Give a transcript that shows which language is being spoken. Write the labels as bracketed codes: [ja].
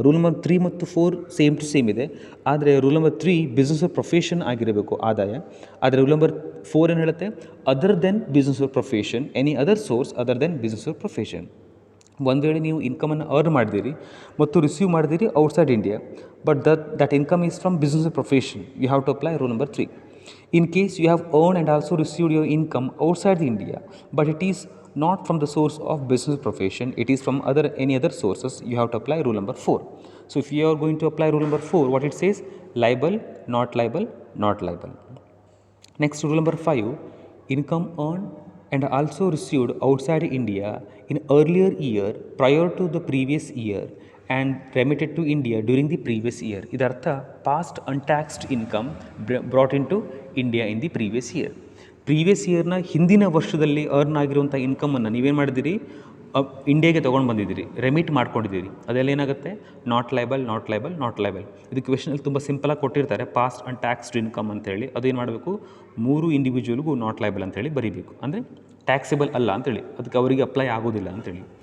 [kn] Rule number 3 ಮತ್ತು 4 same to same ಇದೆ. ಆದರೆ ರೂಲ್ ನಂಬರ್ 3 ಬಿಸ್ನೆಸ್ ಪ್ರೊಫೆಷನ್ ಆಗಿರಬೇಕು ಆದಾಯ. [en] ಆದರೆ rule number 4 [kn] ಏನು ಹೇಳುತ್ತೆ? [en] Other than business profession, any other source other than business profession. [kn] ಒಂದು ವೇಳೆ ನೀವು ಇನ್ಕಮನ್ನು ಅರ್ನ್ ಮಾಡಿದಿರಿ ಮತ್ತು ರಿಸೀವ್ ಮಾಡಿದಿರಿ [en] Outside India, but that income is from business profession, you have to apply rule number 3. In case you have earned and also received your income outside India, but it is not from the source of business profession, it is from any other sources, you have to apply rule number 4. So if you are going to apply rule number 4, what it says? Liable, not liable, not liable. Next, rule number 5, income earned and also received outside India in earlier year prior to the previous year and remitted to India during the previous year. ಇದರ್ಥ past untaxed income brought into India in the previous year. [kn] Previous ಇಯರ್ನ ಹಿಂದಿನ ವರ್ಷದಲ್ಲಿ earn ಆಗಿರುವಂಥ ಇನ್ಕಮನ್ನು ನೀವೇನು ಮಾಡಿದ್ದೀರಿ? ಇಂಡಿಯಾಗೆ ತೊಗೊಂಡು ಬಂದಿದ್ದೀರಿ, remit ಮಾಡ್ಕೊಂಡಿದ್ದೀರಿ. ಅದೆಲ್ಲ ಏನಾಗುತ್ತೆ? [en] Not liable, not liable, not liable. [kn] ಇದು ಕ್ವೆಶನಲ್ಲಿ ತುಂಬ ಸಿಂಪಲಾಗಿ ಕೊಟ್ಟಿರ್ತಾರೆ, ಪಾಸ್ಟ್ ಅನ್ಟ್ಯಾಕ್ಸ್ಡ್ ಇನ್ಕಮ್ ಅಂತೇಳಿ. ಅದೇನು ಮಾಡಬೇಕು? 3 ಇಂಡಿವಿಜುವಲ್ಗೂ ನಾಟ್ ಲೈಬಲ್ ಅಂತೇಳಿ ಬರೀಬೇಕು, ಅಂದರೆ ಟ್ಯಾಕ್ಸೇಬಲ್ ಅಲ್ಲ ಅಂತೇಳಿ, ಅದಕ್ಕೆ ಅವರಿಗೆ ಅಪ್ಲೈ ಆಗೋದಿಲ್ಲ ಅಂತೇಳಿ.